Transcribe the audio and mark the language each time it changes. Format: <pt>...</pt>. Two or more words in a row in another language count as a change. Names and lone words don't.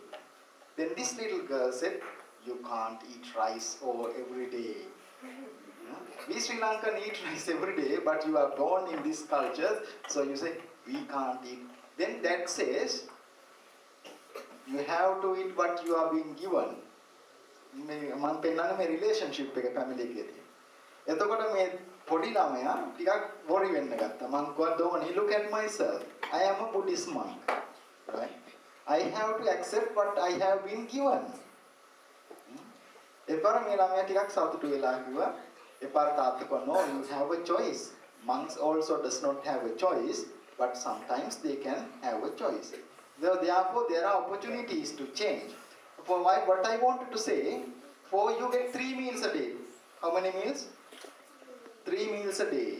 <en>Then this little girl said, you can't eat rice every day. We Sri Lankan eat rice every day, but you are born in this culture, so you say, we can't eat. Then dad says, you have to eat what you are being given.</en> <si>මම පෙන්නන්නේ මේ රිලේෂන්ෂිප් එක ෆැමිලි එකේ තියෙන. එතකොට මේ පොඩි ළමයා ටිකක් worry වෙන්න ගත්තා. මම කිව්වා</si> <en>Dhoni, look at myself. I am a Buddhist monk. Right? I have to accept what I have been given.</en> <si>එපාර මේ ළමයා ටිකක් සතුටු වෙලා කිව්වා. එපාර තාත්තා කිව්වා</si> <en>no, you have a choice. Monks also does not have a choice, but sometimes they can have a choice. Therefore, there are opportunities to change. For what I wanted to say, for you get 3 meals a day. How many meals? 3 meals a day.</en>